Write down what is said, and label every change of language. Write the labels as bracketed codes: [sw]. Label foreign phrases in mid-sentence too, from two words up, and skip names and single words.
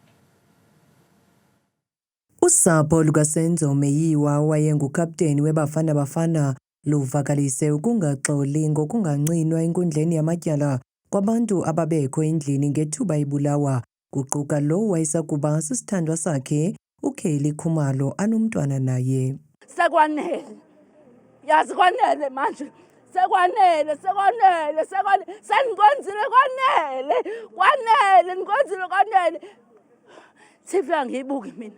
[xh] Usapho lukaSenzo Meyiwa wayengukapteni weBafana Bafana luvakalise ukungaxoli ngokungancinwa enkundleni yamatyala kwabantu ababekho endlini ngethuba ibulawa, kuquka lo wayesakuba sisithandwa sakhe uKayleigh Khumalo anomntwana naye. [zu] Sekwanele. Yazi kwanele manje. Sekwanele. Senikwenzile kwanele. Nikwenzile kwanele. TV angiyibuki mina.